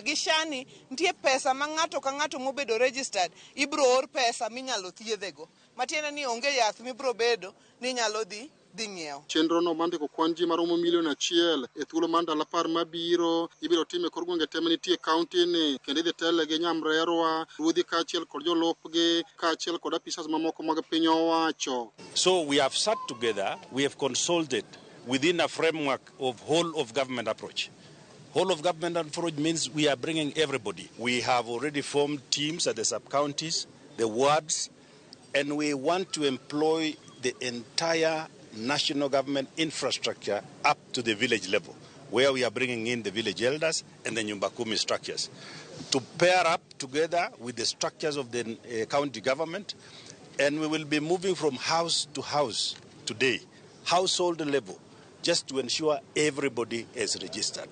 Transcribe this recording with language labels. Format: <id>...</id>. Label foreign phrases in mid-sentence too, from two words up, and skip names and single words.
<luo>Gi SHA ni nitie pesa ma ng'ato ka ng'ato mobedo registered ibro or pesa minyalo thiedhego, matiende ni onge yath mibro bedo ni nyalo dhi ng'iewo. Chenro no mandiko kwan ji maromo milion 1 e thuolo mar ndalo 10 mabiro ibiro time kor gwenge te manitie kaunti ni kendo idhi tele gi Nyamrerwa, ruodhi kaachiel kod jolupgi kaachiel kod apisas mamoko mag piny owacho.</luo> <en>So we have sat together, we have consulted within a framework of whole of government approach. Whole of government approach means we are bringing everybody. We have already formed teams at the sub-counties, the wards, and we want to employ the entire national government infrastructure up to the village level, where we are bringing in the village elders and the Nyumba Kumi structures to pair up together with the structures of the county government, and we will be moving from house to house today, household level, just to ensure everybody is registered.</en>